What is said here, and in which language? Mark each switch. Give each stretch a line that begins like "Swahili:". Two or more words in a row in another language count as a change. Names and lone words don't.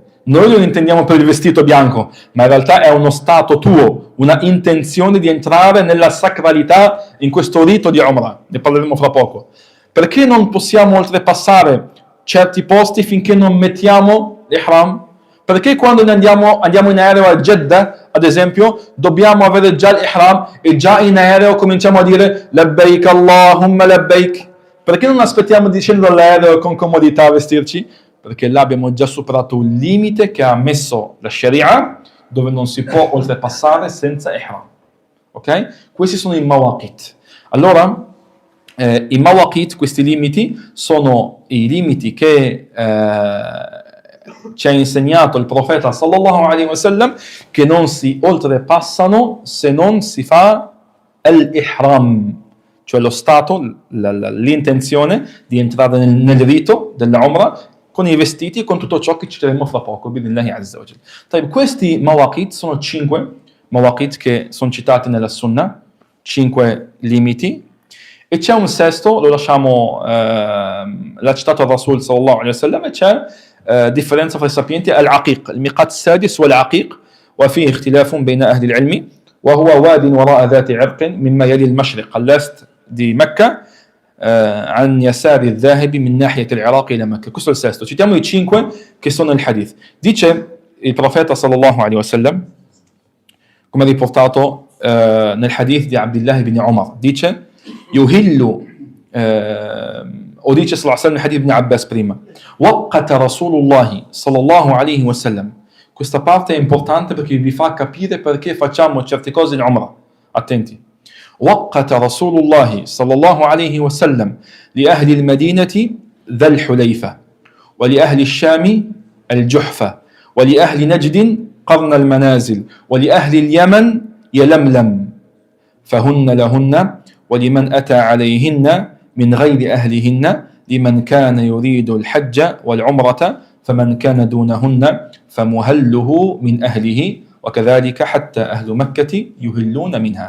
Italian: Noi lo intendiamo per il vestito bianco, ma in realtà è uno stato tuo, una intenzione di entrare nella sacralità in questo rito di Umrah. Ne parleremo fra poco. Perché non possiamo oltrepassare certi posti finché non mettiamo l'ihram? Perché quando andiamo in aereo a Jeddah, ad esempio, dobbiamo avere già l'ihram e già in aereo cominciamo a dire
Arabic: لبيك اللهم لبيك?
Italian: Perché non aspettiamo di scendere dall'aereo con comodità a vestirci? Perché là abbiamo già superato un limite che ha messo la Sharia, dove non si può oltrepassare senza ihram. Ok? Questi sono i mawaqit. Allora, i mawaqit, questi limiti, sono i limiti che ci ha insegnato il profeta
Arabic: صلى الله عليه وسلم,
Italian: che non si oltrepassano se non si fa al-ihram, cioè lo stato, l'intenzione di entrare nel rito dell'Umrah con i vestiti e con tutto ciò che ci diremo fra poco,
Arabic: بإذن الله عز وجل.
Italian: Questi mawaqit sono 5 mawaqit che sono citati nella Sunnah, 5 limiti, e c'è un sesto, lo lasciamo, l'ha citato il Rasul
Arabic: صلى الله عليه وسلم,
Italian: e c'è differenza fra i sapienti. Al-Aqiq,
Arabic: il-Miqat السادس والعقيق وفيه اختلاف بين أهل العلم وهو واد وراء ذات عرق مما يلي المشرق
Italian: all'est di Mecca
Arabic: عن يسار الذاهب من ناحية العراق إلى مكة.
Italian: Questo è il sesto. Citiamo i 5 che sono nel hadith. Dice il profeta
Arabic: صلى الله عليه وسلم,
Italian: come riportato nel hadith di Abdullah ibn Umar, dice yuhillu, o dice
Arabic: صلى الله عليه وسلم
Italian: nel hadith ibn Abbas prima,
Arabic: وقت رسول الله صلى الله عليه وسلم.
Italian: Questa parte è importante perché vi fa capire perché facciamo certe cose in Umrah. Attenti.
Arabic: وقت رسول الله صلى الله عليه وسلم لأهل المدينة ذا الحليفة ولأهل الشام الجحفة ولأهل نجد قرن المنازل ولأهل اليمن يلملم فهن لهن ولمن أتى عليهن من غير أهلهن لمن كان يريد الحج والعمرة فمن كان دونهن فمهله من أهله وكذلك حتى أهل مكة يهلون منها.